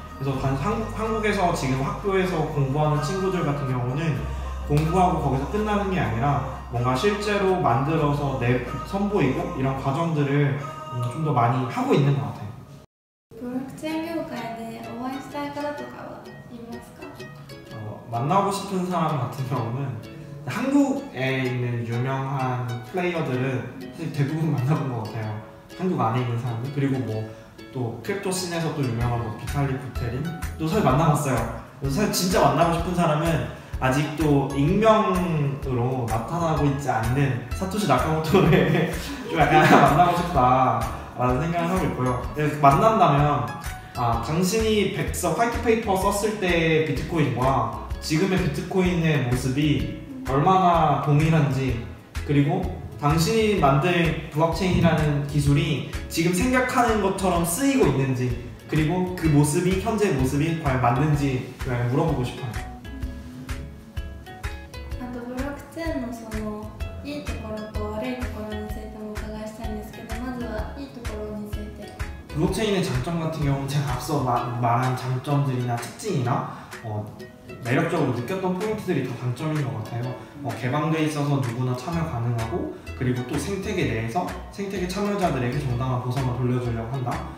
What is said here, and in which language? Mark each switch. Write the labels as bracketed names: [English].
[Korean] 그래서 한국에서 지금 학교에서 공부하는 친구들 같은 경우는 공부하고 거기서 끝나는 게 아니라 뭔가 실제로 만들어서 선보이고 이런 과정들을 좀 더 많이 하고 있는 것 같아요. [Japanese] 블록체인業界でお会いしたい方とかはいますか? [Korean] 만나고 싶은 사람 같은 경우는 한국에 있는 유명한 플레이어들은 사실 대부분 만나본 것 같아요. 한국 안에 있는 사람들, 그리고 뭐 또 크립토 씬에서 또 유명한 뭐 비탈릭 부테린도 사실 만나봤어요. 그래서 사실 진짜 만나고 싶은 사람은 아직도 익명으로 나타나고 있지 않는 사토시 나카모토를 좀 약간 만나고 싶다라는 생각을 하고 있고요. 만난다면 당신이 화이트 페이퍼 썼을 때 비트코인과 지금의 비트코인의 모습이 얼마나 동일한지, 그리고 당신이 만든 블록체인이라는 기술이 지금 생각하는 것처럼 쓰이고 있는지, 그리고 그 모습이 현재 모습이 과연 맞는지 물어보고 싶어요. [Japanese] あとブロックチェーンのそのいいところと悪いところについてもお伺いしたいんですけど、まずはいいところについて。 [Korean] 블록체인의 장점 같은 경우는 제가 앞서 말한 장점들이나 특징이나 매력적으로 느꼈던 포인트들이 다 장점인 것 같아요. 개방돼 있어서 누구나 참여 가능하고, 그리고 또 생태계 내에서 생태계 참여자들에게 정당한 보상을 돌려주려고 한다.